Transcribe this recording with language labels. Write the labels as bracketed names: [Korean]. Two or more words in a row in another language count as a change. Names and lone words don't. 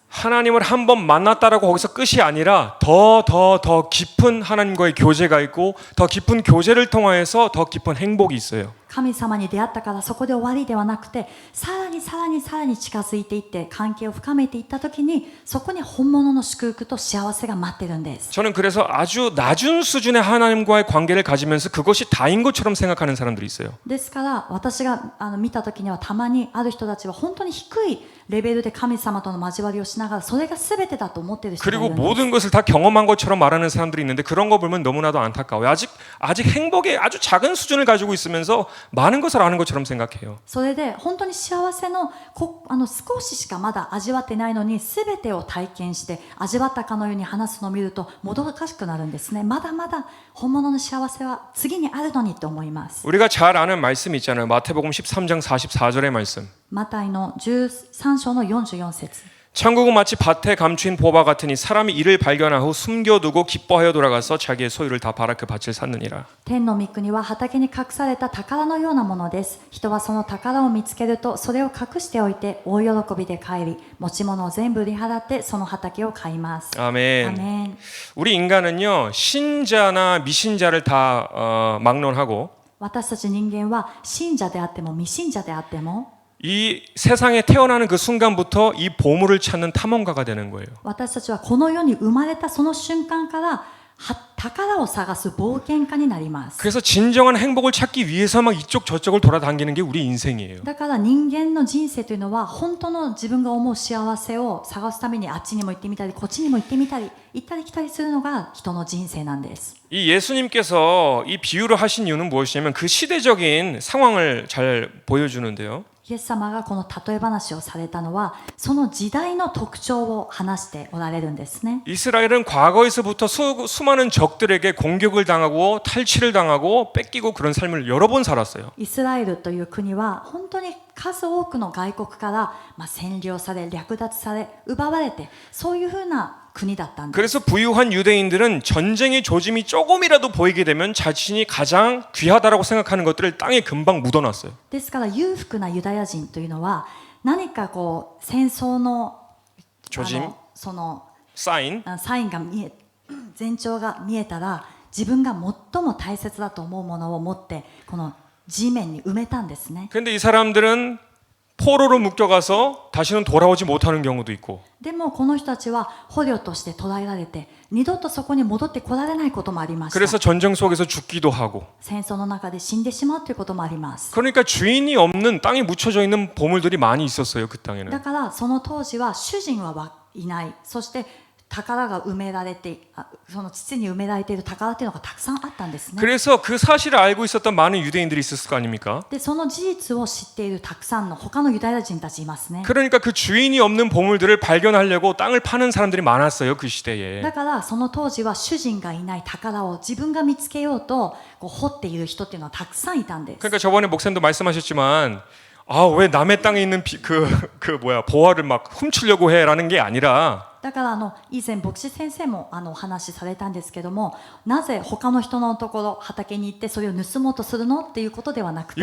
[Korean] 하나님을 한 번 만났다라고 거기서 끝이 아니라 더 깊은 하나님과의 교제가 있고 더 깊은 교제를 통하여서 더 깊은 행복이 있어요. [Japanese] 神様に出会ったからそこで終わりではなくて、さらに近づいていって関係を深めていった時に、そこに本物の祝福と幸せが待ってるんです。 [Korean] 저는 그래서 아주 낮은 수준의 하나님과의 관계를 가지면서 그것이 다인 것처럼 생각하는 사람들이 있어요. [Japanese] ですから私が見た時には、たまにある人たちは本当に低いレベルで神様との交わりをしながらそれが全てだと思っている人がい [Korean] 그리고 [Japanese] るんです。 [Korean] 모든 것을 다 경험한 것처럼 말하는 사람들이 있는데 그런 거 보면 너무나도 안타까워요. 아직 행복의 아주 작은 수준을 가지고 있으면서 많은 것을 아는 것처럼 생각해요. [Japanese] それで本当に幸せの少ししかまだ味わってないのに、全てを体験して味わったかのように話すのを見るともどかしくなるんですね。まだまだ本物の幸せは次にあるのにと思います。 [Korean] 우리가 잘 아는 말씀 있잖아요. 마태복음 13장 44절의 말씀. [Japanese] マタイの13章の44節。 [Korean] 천국은 마치 밭에 감추인 보화 같으니 사람이 이를 발견한 후 숨겨두고 기뻐하여 돌아가서 자기의 소유를 다 팔아 그 밭을 샀느니라. [Japanese] 天の御国は畑に隠された宝のようなものです。人はその宝を見つけるとそれを隠しておいて大喜びで帰り、持ち物を全部売り払ってその畑を買います。 [Korean] 아멘. [Japanese] アメン。 [Korean] 우리 인간은요 신자나 미신자를 다 막론하고 [Japanese] 私たち人間は信者であっても未信者であっても、 [Korean] 이 세상에 태어나는 그 순간부터 이 보물을 찾는 탐험가가 되는 거예요. [Japanese] 私たちはこの世に生まれたその瞬間から宝を探す冒険家になります。 [Korean] 그래서 진정한 행복을 찾기 위해서 막 이쪽 저쪽을 돌아다니는 게 우리 인생이에요. [Japanese] だから人間の人生というのは、本当の自分が思う幸せを探すためにあっちにも行ってみたりこっちにも行ってみたり、行ったり来たりするのが人の人生なんです。 [Korean] 이 예수님께서 이 비유를 하신 이유는 무엇이냐면 그 시대적인 상황을 잘 보여주는데요. [Japanese] イエス様がこの例え話をされたのは、その時代の特徴を話しておられるんですね。 [Korean] 이스라엘은 과거에서부터 수많은 적들에게 공격을 당하고 탈취를 당하고 뺏기고 그런 삶을 여러 번 살았어요. [Japanese] イスラエルという国は本当に数多くの外国から、占領され、略奪され、奪われて、そういうふうな国だったんです。 [Korean] 그래서 부유한 유대인들은 전쟁의 조짐이 조금이라도 보이게 되면 자신이 가장 귀하다라고 생각하는 것들을 땅에 금방 묻어놨어요. [Japanese] ですから裕福なユダヤ人というのは、何か戦争の [Korean] 조짐, [Japanese] その [Korean] 사인, [Japanese] サインが前兆が見えたら、自分が最も大切だと思うものを持ってこの地面に埋めたんですね。 [Korean] 근데 이 사람들은 포로로 묶여가서 다시는 돌아오지 못하는 경우도 있고 [Japanese] でもこの人たちは捕虜として捕らえられて、二度とそこに戻ってこられないこともありました。 [Korean] 그래서 전쟁 속에서 죽기도 하고 [Japanese] 戦争の中で死んでしまうということもあります。 [Korean] 그러니까 주인이 없는 땅에 묻혀져 있는 보물들이 많이 있었어요. 그 땅에는. [Japanese] だからその当時は主人はいない、そして宝が埋められて、その地に埋められている宝というのがたくさんあったんですね。 [Korean] 그래서 그 사실을 알고 있었던 많은 유대인들이 있었을 거 아닙니까? [Japanese] でその事実を知っているたくさんの他のユダヤ人たちいますね。 [Korean] 그러니까 그 주인이 없는 보물들을 발견하려고 땅을 파는 사람들이 많았어요. 그 시대에. [Japanese] だからその当時は主人がいない宝を自分が見つけようと掘っている人っていうのはたくさんいたんです。 [Korean] 그러니까 저번에 목사님도 말씀하셨지만 왜 남의 땅에 있는 보화를 막 훔치려고 해라는 게 아니라 [Japanese] だから以前牧師先生もお話しされたんですけども、なぜ他の人のところ畑に行ってそれを盗もうとするのっていうことではなくて、